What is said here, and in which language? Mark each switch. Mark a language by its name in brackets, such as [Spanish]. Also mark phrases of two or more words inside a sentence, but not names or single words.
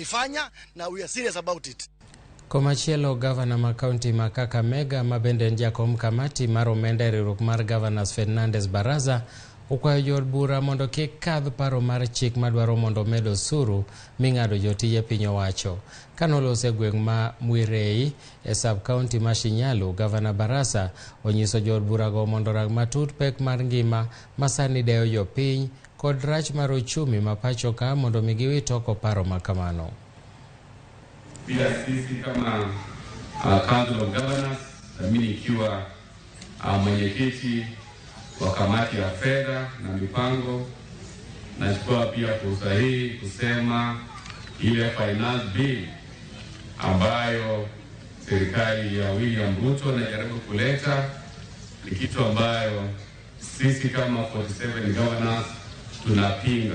[Swahili] tunaifanya na [English] we are serious about it. [Luo (Kenya and Tanzania)] Komachielo Gavana ma County ma Kakamega mabende jakom kamati mar omenda riwruok mar Gavana Fernandes Barasa ukwayo jod bura mondo kik kadh paro mar chik madwaro mondo medo osuru ming'ado jotije piny owacho. Kanolose gweng' ma Mwirei e sub county ma Shinyalu, Gavana Barasa onyiso jod bura go mondo rang matut pek mar ngima masani deyo jopiny kod rach mar uchumi ma pacho ka mondo migiwit oko paro makamano. [Swahili] Pia sisi kama Council of Governors, mimi nikiwa mwenyekiti wa kamati ya fedha na mipango, nachukua pia fursa hii kusema ile [English] finance bill [Swahili] ambayo serikali ya William Ruto inajaribu kuleta ni kitu ambayo sisi kama 47 governors tunapinga.